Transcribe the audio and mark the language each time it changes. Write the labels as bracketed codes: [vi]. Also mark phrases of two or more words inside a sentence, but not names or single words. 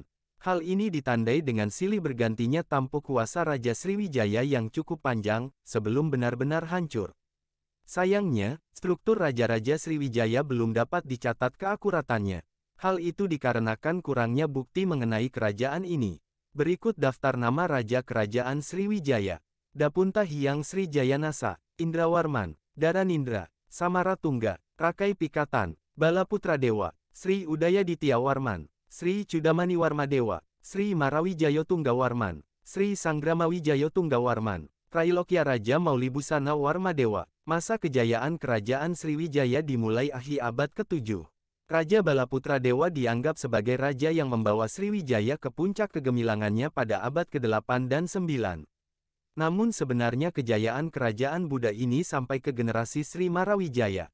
[id] Hal ini ditandai dengan silih bergantinya tampuk kuasa Raja Sriwijaya yang cukup panjang, sebelum benar-benar hancur. Sayangnya, struktur Raja-Raja Sriwijaya belum dapat dicatat keakuratannya. Hal itu dikarenakan kurangnya bukti mengenai kerajaan ini. Berikut daftar nama Raja Kerajaan Sriwijaya. Dapuntahyang Srijayanasa, Indrawarman, Daranindra, Samaratungga, Rakai Pikatan, Balaputradewa, Sri Udayadityawarman, Sri Cudamaniwarmadewa, Sri Marawijayotunggawarman, Sri Sangramawijayotunggawarman, Trailokya Raja Maulibusana Warmadewa. Masa kejayaan Kerajaan Sriwijaya dimulai akhir abad ke-7. Raja Balaputradewa dianggap sebagai raja yang membawa Sriwijaya ke puncak kegemilangannya pada abad ke-8 dan 9. Namun sebenarnya kejayaan kerajaan Buddha ini sampai ke generasi Sri Marawijaya.